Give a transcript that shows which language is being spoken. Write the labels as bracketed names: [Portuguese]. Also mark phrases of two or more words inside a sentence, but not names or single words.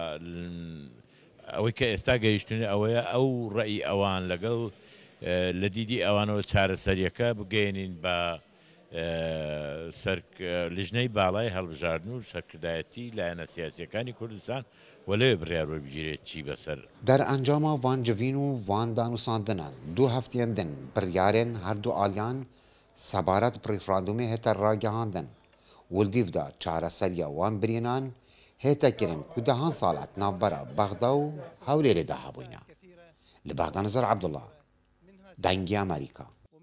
[Central Kurdish] ئەوەی کە ئێستا گەیشتونی ئەوەیە ئەو ڕێی ئەوان لەگەڵ لە دیدی ئەوانەوە چارەسەریەکە بگەێنین بە لیژنەی باڵای هەڵبژاردن و سەرکردایەتی لایەنە سیاسیەکانی کوردستان و لەوێ بڕیارۆی بگیرێت چی بەسەر. [Kurdish] دەرئەنجاما وان جڤین و وان دانوساندنان دوو هەفتەیەن din biryarên herdû aliyan sebaret bi rêferandûmê hête ragihandin wildîvda çareseriya wan birînan hête kirin ku dehan salat navbera Bexda û Hewlêrê de hebûne. Li Bexda Nizar Ebdullah, Dengê Amerîka.